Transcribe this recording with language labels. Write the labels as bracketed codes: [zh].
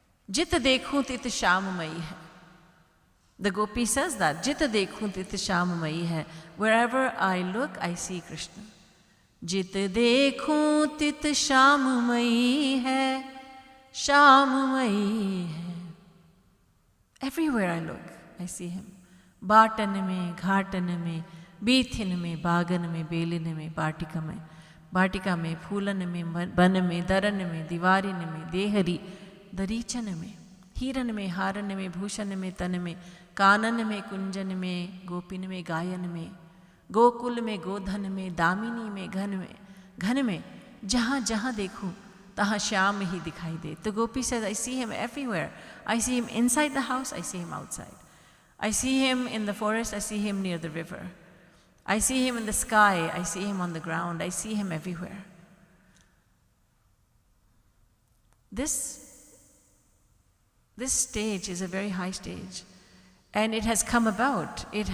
[hi] Jit dekhun tit shammayi hai. [en] The gopi says that, [hi] Jit dekhun tit shammayi hai. [en] Wherever I look, I see Krishna. [hi] Jit dekhun tit shammayi hai, [en] shammayi hai. Everywhere I look, I see him. [hi] Batan mein, ghatan mein, बीथिन में, बागन में, बेलिन में, बाटिका में, फूलन में, बन में, दरन में, दीवारिन में, देहरी, दरीचन में, हीरन में, हारन में, भूषण में, तन में, कानन में, कुंजन में, गोपिन में, गायन में, गोकुल में, गोधन में, दामिनी में, घन में, जहाँ जहाँ देखूँ तहाँ श्याम ही दिखाई दे. [en] The gopi says, I see him everywhere. I see him inside the house, I see him outside. I see him in the forest, I see him near the river. I see him in the sky, I see him on the ground, I see him everywhere. This stage is a very high stage, and it has come about.